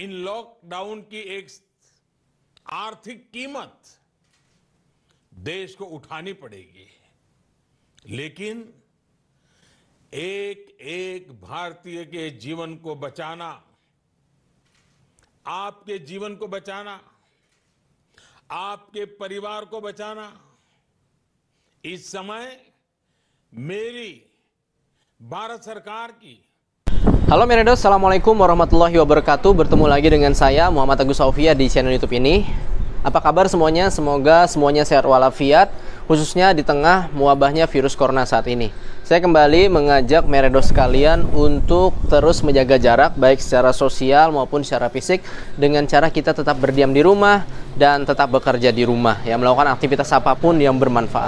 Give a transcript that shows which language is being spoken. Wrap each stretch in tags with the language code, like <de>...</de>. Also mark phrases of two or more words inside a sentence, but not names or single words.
<hi>इन लॉकडाउन की एक आर्थिक कीमत देश को उठानी पड़ेगी, लेकिन एक एक भारतीय के जीवन को बचाना, आपके जीवन को बचाना, आपके परिवार को बचाना, इस समय मेरी भारत सरकार की।</hi> <id>Halo Meredos,</id> <ar>السلام عليكم ورحمة الله وبركاته.</ar> <id>Bertemu lagi dengan saya Muhammad Agus Sofia di channel YouTube ini. Apa kabar semuanya? Semoga semuanya sehat walafiat, khususnya di tengah mewabahnya virus corona saat ini. Saya kembali mengajak Meredos sekalian untuk terus menjaga jarak, baik secara sosial maupun secara fisik, dengan cara kita tetap berdiam di rumah dan tetap bekerja di rumah, ya, melakukan aktivitas apapun yang bermanfaat.</id>